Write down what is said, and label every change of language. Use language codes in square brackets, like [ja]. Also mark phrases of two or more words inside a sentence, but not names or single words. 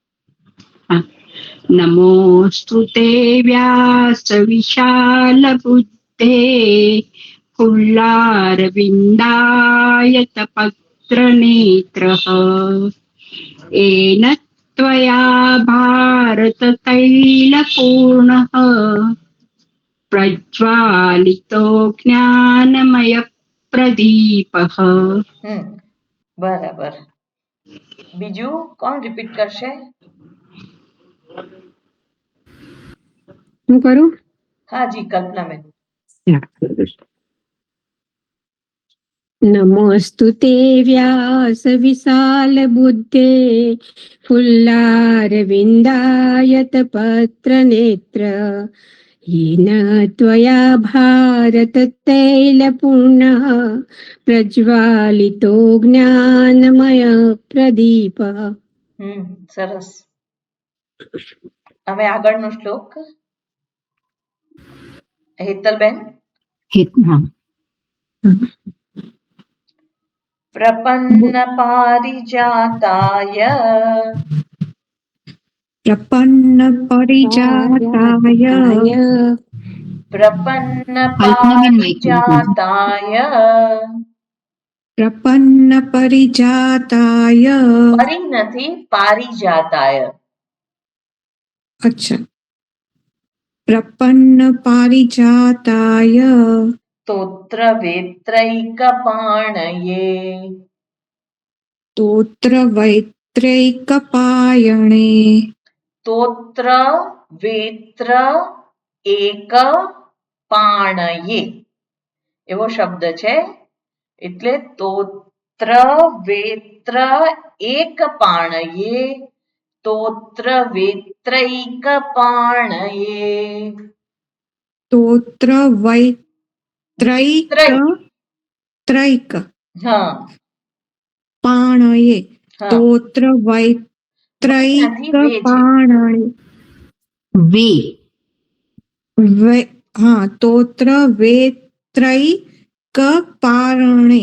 [sa] नमोऽस्तु ते व्यास विशाल बुद्धे फुल्लारविन्दायतपत्र नेत्रः येन त्वया भारत तैलपूर्णः प्रज्वालितो ज्ञानमय प्रदीपः. [gu] બરાબર. બીજુ કૌન રિપીટ કરશે? હું કરું? હાં જી કલ્પના બેન. [sa] नमोऽस्तु ते व्यास विशाल बुद्धे फुल्लारविन्दायतपत्र नेत्र येन त्वया भारत तैलपूर्णः प्रज्वालितो ज्ञानमय प्रदीपः. [gu] सरस. હવે આગળનો શ્લોક હેતલબેન. [sa] પ્રપન્ન પારિજાતાય प्रपन्न परिजाताय પ્રપન્ન પારિજાતાય प्रपन्न परिजाताय [gu] પરી નથી પારિજાતાય. [sa] अच्छा, प्रपन्न पारिजाताय स्तोत्र वेत्रैकपाणये स्तोत्र वैत्रैकपायणे स्तोत्र वेत्र એક પાણયે [gu] એવો શબ્દ છે. [sa] એટલે તોત્ર વેત્ર એક પાણયે स्तोत्र वेत्रैकपाणये स्तोत्र वैत्रैक [gu] हाँ [sa] पाणये [gu] हाँ [sa] स्तोत्र वैत्रैकपाणये वे हाँ स्तोत्र वेत्रैकपाणये